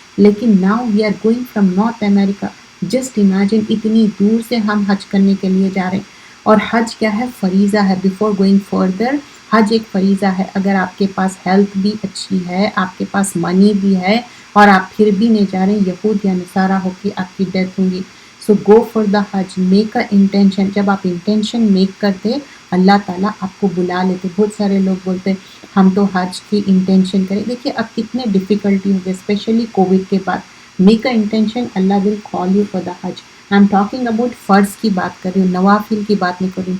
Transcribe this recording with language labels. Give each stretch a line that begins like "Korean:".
Urdu: لیکن
English: Now we are going from North America. Just imagine
Urdu: اتنی دور سے ہم حج کرنے کے لیے جا رہے ہیں. اور حج کیا ہے؟ فریضہ ہے.
English: before going further,
Urdu: حج ایک فریضہ ہے. اگر آپ کے پاس ہیلتھ بھی اچھی ہے، آپ کے پاس منی بھی ہے، اور آپ پھر بھی نہیں جا رہے ہیں، یہود یا نصارہ ہو کے آپ کی ڈیتھ ہوں گی.
English: So go for the حج، make a intention.
Urdu: جب آپ انٹینشن میک کرتے اللہ تعالیٰ آپ کو بلا لیتے. بہت سارے لوگ بولتے ہم تو حج کی انٹینشن کریں. دیکھیے اب کتنے ڈیفیکلٹی ہو گئے اسپیشلی کووڈ کے بعد.
English: Make a intention, اللہ will call you for the حج. I am talking about
Urdu: فرض کی بات کر رہی ہوں، نوافل کی بات نہیں کر رہی ہوں.